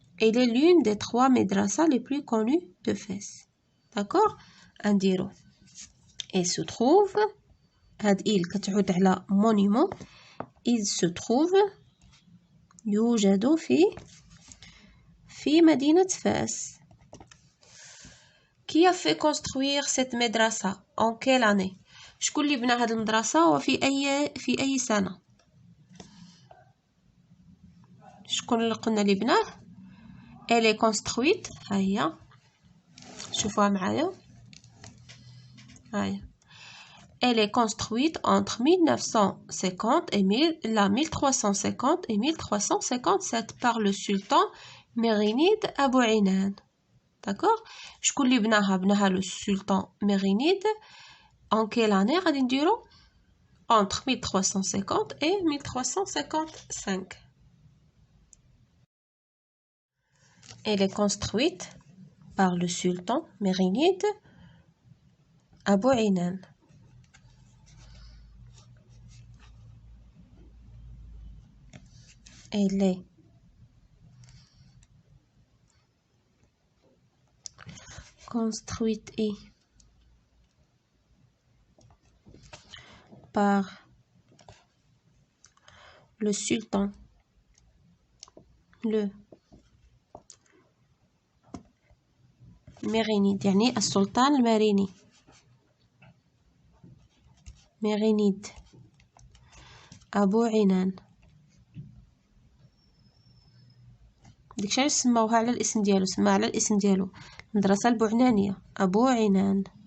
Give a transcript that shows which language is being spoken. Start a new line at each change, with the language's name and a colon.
French: Elle est l'une des 3 مدرسة les plus connues de Fès. d'accord؟ نديرو et se trouve هاد il
Arabic: كتعود على
French: monument. il se trouve
Arabic: يوجد في مدينة فاس.
French: Qui a fait construire cette madrasa? En quelle année?
Arabic: شكون اللي بنى هذه المدرسة وفي أي سنة؟ شكون اللي قلنا اللي بناه؟
French: Elle est construite.
Arabic: هيا شوفوها معايا. هيا
French: Elle est construite entre 1950 et 1350 et 1357 par le sultan Mérinide Abou Inan. d'accord؟
Arabic: شكون اللي بناها
French: le sultan Mérinide. en quelle année
Arabic: غادي نديرو
French: entre 1350 et 1355. elle est construite par le sultan Mérinide Abou Inan. elle est construite par le sultan Mérinide.
Arabic: يعني السلطان الماريني ميرينيد أبو عنان. داكشي علاش سماوها على الاسم ديالو، سماها على الاسم ديالو المدرسة البوعنانية أبو عنان.